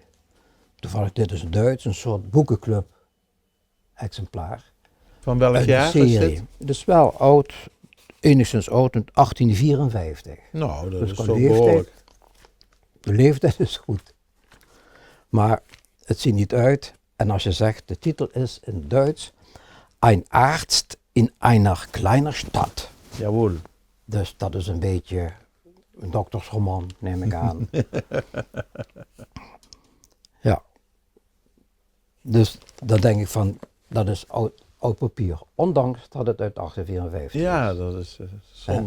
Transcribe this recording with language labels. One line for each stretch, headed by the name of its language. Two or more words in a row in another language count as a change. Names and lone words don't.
Dutch: Toevallig dit is Duits, een soort boekenclub exemplaar. Van welk Uit de jaar is serie. dit? Het is wel oud, enigszins oud, 1854. Nou, dat Dus is qua zo leeftijd- behoorlijk. De leeftijd is goed. Maar het ziet niet uit. En als je zegt, de titel is in Duits,
German: Ein Arzt in einer kleiner Stadt.
Dutch: Jawohl. Dus dat is een beetje een doktersroman, neem ik aan. Ja. Dus dat denk ik van, dat is oud papier. Ondanks dat het uit 1854 Ja, is. dat is zonde.